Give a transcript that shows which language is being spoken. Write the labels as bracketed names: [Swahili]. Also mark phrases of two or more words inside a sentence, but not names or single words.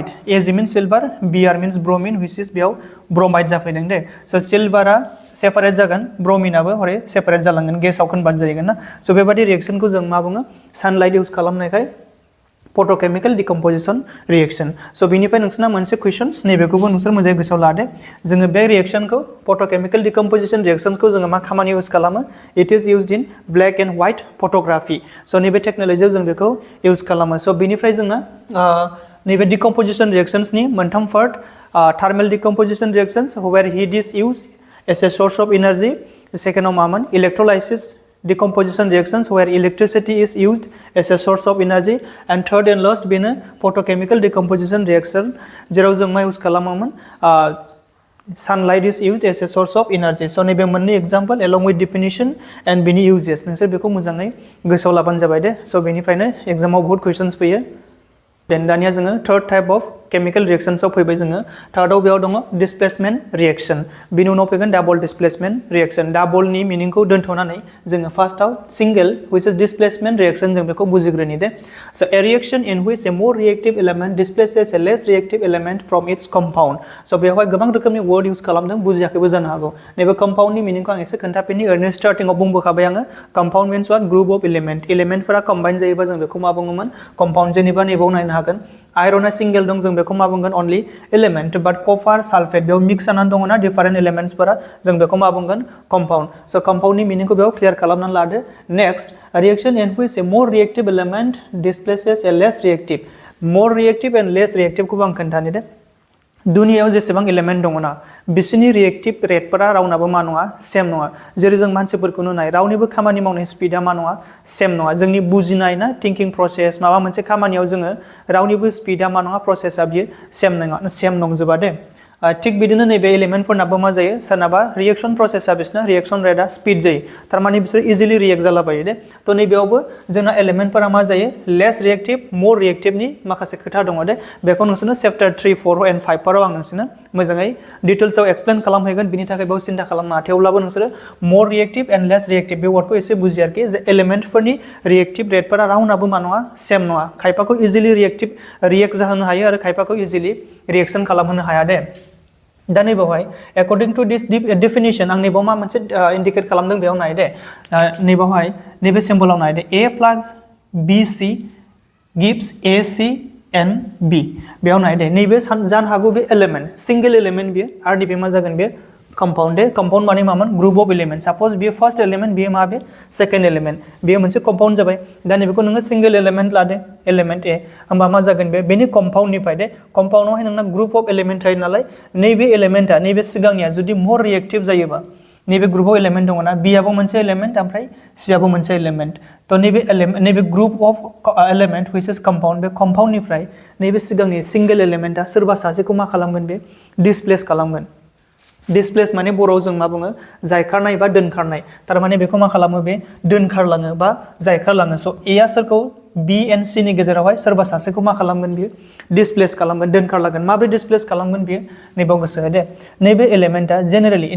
[English] Ag means silver Br means bromine which is [Bodo] बेयाव ब्रमाइड जाफैदों दे स' सिल्भारा सेपारेट जागोन ब्रमिनाबो हरै सेपारेट जालांगोन गेसाव कन्भार्ट जाहैगोन ना स' बेबादि रिएक्शनखौ जों मा बुङो सानलाइट इउज खालामनायखाय [English] photochemical decomposition reaction [Bodo] स' बिनिफ्राय नोंसोरना मोनसे कुइशन्स नैबेखौबो नोंसोर मोजाङै गोसोआव लादे जोङो बे रिएक्शनखौ [English] photochemical decomposition reaction [Bodo] जोङो मा खामानि इउज खालामो [English] it is used in black and white photography [Bodo] स' नैबे टेक्न'लजियाव जों बेखौ इउज खालामो स' बिनिफ्राय जोङो नैबे [English] decomposition reactions [Bodo] मोनथाम पार्ट [English] thermal decomposition reactions where heat is used as a source of energy [Bodo] सेकेन्डआव मामोन [English] electrolysis decomposition reactions where electricity is used as a source of energy and third and last [Bodo] बेनो [English] photochemical decomposition reaction [Bodo] जेराव जों मा यूज खालामोमोन [English] sunlight is used as a source of energy so [Bodo] नैबे मोननै एग्जाम्पल [English] along with definition and [Bodo] बेनि uses नोंसोर बेखौ मोजाङै गोसोआव लाबानो जाबाय दे so बेनिफ्रायनो एग्जामाव बहुत कुइशन्स फैयो देन दानिया जोङो [English] third type of chemical reactions [Bodo] फैबाय जोङो थार्डआव बेयाव दङ [English] displacement reaction [Bodo] बिनि उनाव फैगोन [English] double displacement reaction [Bodo] डाबलनि मिनिंखौ दोनथ'नानै जोङो फार्स्टआव [English] single which is displacement reaction [Bodo] जों बेखौ बुजिग्रोनि दे स' ए [English] reaction in which a more reactive element displaces a less reactive element from its compound so' [Bodo] बेवहाय गोबां रोखोमनि वर्ड इउज खालामदों बुजियाखैबो जानो हागौ नैबे कम्पाउन्डनि मिनिंखौ आं एसे खोन्थाफिननि ओरैनो स्टार्टिंआव बुंबोखाबाय आङो कम्पाउन्ड [English] means what group of element [Bodo] एलिमेन्टफोरा कम्बाइन जायोबा जों बेखौ मा बुङोमोन कम्पाउन्ड जेनेबा नैबाव नायनो हागोन आयरना सिंगल दं जों बेखौ मा बुंगोन [English] only element but copper sulphate [Bodo] बेयाव मिक्स जानानै दङ ना डिफरेंट एलिमेंट्सफोरा जों बेखौ मा बुंगोन कंपाउंड सो कंपाउंडनि मीनिंखौ बेयाव क्लियर खालामनानै लादो नेक्स्ट [English] reaction in which a more reactive element displaces a less reactive more reactive and less reactive [Bodo] मोर रिएक्टिव एंड लेस रिएक्टिव को आं खोन्थानि दे दुनियायाव जेसेबां एलिमेंट दङ ना बिसोरनि रिएक्टिव रेटफोरा रावनाबो मा नङा सेम नङा जेरै जों मानसिफोरखौनो नाय रावनिबो खामानि मावनाय स्पिडा मा नङा सेम नङा जोंनि बुजिनाय ना [English] thinking process [Bodo] माबा मोनसे खामानियाव जोङो रावनिबो स्पिडा मा नङा प्रोसेसआ बियो सेम नंजोबा दे थिक बिदिनो नैबे एलिमेंटफोरनाबो मा जायो सोरनाबा रिएक्शन प्रोसेसआ बिसना रिएक्शन रेटआ स्पिड जायो थारमाने बिसोर इजिली रिएक्ट जालाबायो दे तो नैबेयावबो जोंना एलिमेंटफोरा मा जायो [English] less reactive more reactive [Bodo] माखासे खोथा दङ दे बेखौ नोंसोरनो [English] chapter 3 4 and 5 [Bodo] फोराव आं नोंसोरनो मोजाङै डिटेल्सआव एक्सप्लेन खालामहैगोन बिनि थाखाय बेयाव सिन्था खालामनाङा थेवब्लाबो नोंसोरो [English] more reactive and less reactive [Bodo] बे वर्डखौ एसे बुजियो आरोखि जे एलिमेंटफोरनि रिएक्टिव रेटफोरा रावनाबो मा नङा सेम नङा खायफाखौ इजिली रिएक्ट जाहोनो हायो आरो खायफाखौ इजिली रिएक्शन खालामहोनो हाया दे दा नैबावहाय [English] according to this definition [Bodo] आं नैबाव मा मोनसे इंडिकेट खालामदों बेयाव नाय दे नैबावहाय नैबे सिम्बलाव नाय दे [English] a plus bc gives ac and b [Bodo] बेयाव नाय दे नैबे जानो हागौ बे एलिमेंट सिंगल एलिमेंट बियो आरो नैबे मा जागोन बे कंपाउंड दे कंपाउंड माने मामोन [English] group of element [Bodo] सपोज बियो [English] first element [Bodo] बियो मा बे [English] second element [Bodo] बियो मोनसे कंपाउंड जाबाय दा नैबेखौ नोङो [English] single element [Bodo] लादे एलिमेंट ए होमबा मा जागोन बे बेनि कंपाउंडनिफ्राय दे कंपाउंडआवहाय नोंना [English] group of element [Bodo] थायो नालाय नैबे एलिमेंटआ नैबे सिगांनिया जुदि [English] more reactive [Bodo] जायोबा नैबे ग्रुपआव एलिमेंट दङ ना बी आबो मोनसे एलिमेंट ओमफ्राय सी आबो मोनसे एलिमेंट तो नैबे [English] group of element which is compound [Bodo] बे कंपाउंडनिफ्राय नैबे सिगांनि [English] single element [Bodo] सोरबा सासेखौ मा खालामगोन बे डिसप्लेस खालामगोन डिसप्लेस माने बर'आव जों मा बुङो जायखारनाय बा दोनखारनाय थारमाने बेखौ मा खालामो बे दोनखारलाङो बा जायखारलाङो स' ए आ सोरखौ बी एन्ड सी नि गेजेरावहाय सोरबा सासेखौ मा खालामगोन बियो डिसप्लेस खालामगोन दोनखारलांगोन माब्रै डिसप्लेस खालामगोन बियो नैबाव गोसो हो दे नैबे एलिमेंटआ जेनेरेलि इन